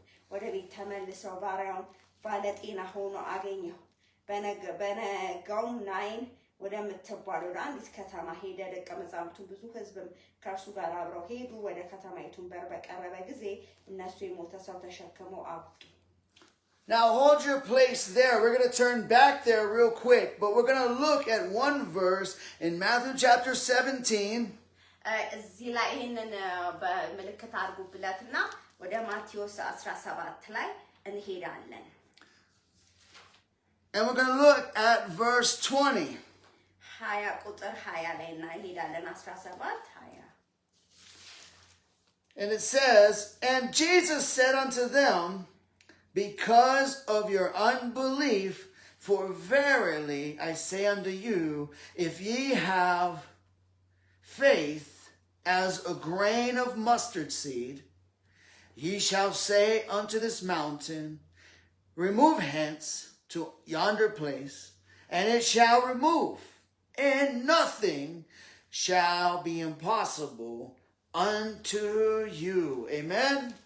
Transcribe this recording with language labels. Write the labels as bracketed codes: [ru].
[am] ወደ ቤት ተመልሰው ባሪያውን ባለጤና ሆኖ አገኘው። በነጋውም ናይን ወደምትባል ወደ አንዲት ከተማ ሄደ። ደቀ መዛሙርቱ ብዙ ሕዝብም ከእርሱ ጋር አብረው ሄዱ። ወደ ከተማይቱን በር በቀረበ ጊዜ እነሱ የሞተ ሰው ተሸክመው አወጡ። [en] Now hold your place there. We're going to turn back there real quick, but we're going to look at one verse in Matthew chapter 17. [am] እዚህ ላይ ይሄንን በመልእክት አድርጉብለትና ወደ ማቴዎስ 17 ላይ እንሄዳለን። [en] And we're going to look at verse 20. [am] 20 ቁጥር 20 ላይ እንሄዳለን። 17 20. [en] And it says, And Jesus said unto them, because of your unbelief. For verily I say unto you, if ye have faith as a grain of mustard seed, ye shall say unto this mountain, remove hence to yonder place, and it shall remove, and nothing shall be impossible unto you. Amen.